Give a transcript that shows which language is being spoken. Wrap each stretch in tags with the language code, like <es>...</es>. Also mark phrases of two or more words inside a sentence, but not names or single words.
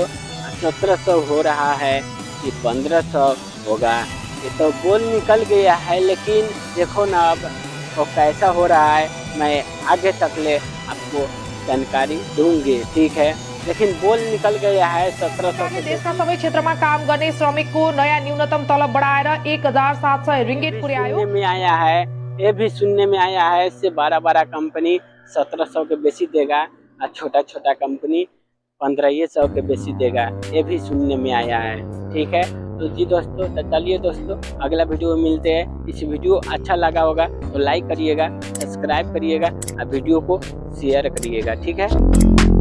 <hi>1700 हो रहा है कि 1500 होगा, ये तो बोल निकल गया है। लेकिन देखो ना अब तो कैसा हो रहा है, मैं आगे तक ले आपको जानकारी दूंगी, ठीक है। लेकिन बोल निकल गया है 1700।</hi> <ne>देशका सबै क्षेत्रमा काम गर्ने श्रमिकको नयाँ न्यूनतम तलब बढाएर 1700 रिङ्गिट पुर्यायो।</ne> <hi>में आया है, ये भी सुनने में आया है इससे 12 कंपनी 1700 के बेसी देगा और छोटा कंपनी 1500 के बेसी देगा, ये भी सुनने में आया है, ठीक है। तो जी दोस्तों, तो चलिए दोस्तों, अगला वीडियो में मिलते हैं। इस वीडियो अच्छा लगा होगा तो लाइक करिएगा, सब्सक्राइब करिएगा और वीडियो को शेयर करिएगा, ठीक है।</hi>